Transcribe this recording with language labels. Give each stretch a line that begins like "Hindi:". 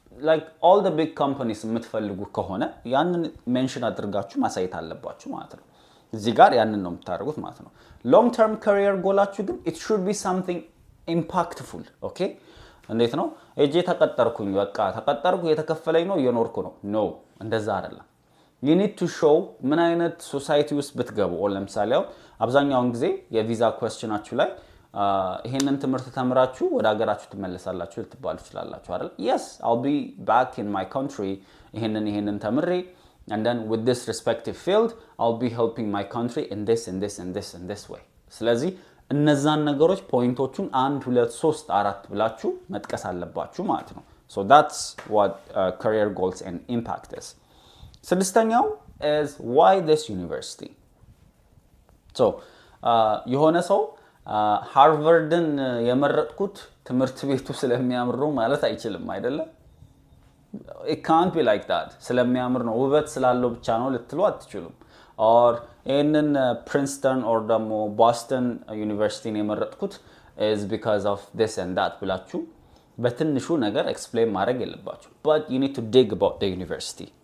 English: like all the big companies
Amharic: የምትፈልጉ ከሆነ ያንን ሜንሽን አድርጋችሁ ማሳየት አለባችሁ ማለት ነው እዚህ ጋር ያንን ነው የምታደርጉት ማለት ነው long term career goalአችሁ ግን
English: it should be something impactful okay
Amharic: እንዴት ነው እጄ ተቀጠርኩኝ በቃ ተቀጠርኩ የተከፈለኝ ነው እየኖርኩ ነው no እንደዛ አይደለም
English: you need to show
Amharic: ምን አይነት ሶሳይቲ ውስጥ ብትገቡ or ለምሳሌ አብዛኛውን ጊዜ የቪዛ ኩዌስቸናችሁ ላይ ይሄንን ትምህርት ተምራችሁ ወደ ሀገራችሁ ትመለሳላችሁ ልትባሉ ትችላላችሁ አይደል?
English: Yes, I'll be back in my country
Amharic: ይሄንን ተምሬ
English: and then with this respective field I'll be helping my country in this and this and this and this way.
Amharic: ስለዚህ እነዛን ነገሮች ፖይንቶቹን 1 2 3 4 ብላችሁ መጥቀስ አለባችሁ ማለት ነው።
English: So that's what career goals and impact is. ስድስተኛው is why this university.
Amharic: So የሆነ ሰው ሃርቫርድን የመረጥኩት ትምህርት ቤቱ ስለሚያምር ነው ማለት አይችልም አይደለ?
English: It can't be like that.
Amharic: ስለሚያምር ነው ውበት ስላለው ብቻ ነው ልትሉ አትችሉም። or in Princeton or ደግሞ Boston ዩኒቨርሲቲን የመረጥኩት
English: is because of this and that
Amharic: ብላችሁ በትንሹ ነገር ኤክስፕሌን ማድረግ የለባችሁ።
English: but you need to dig about the university.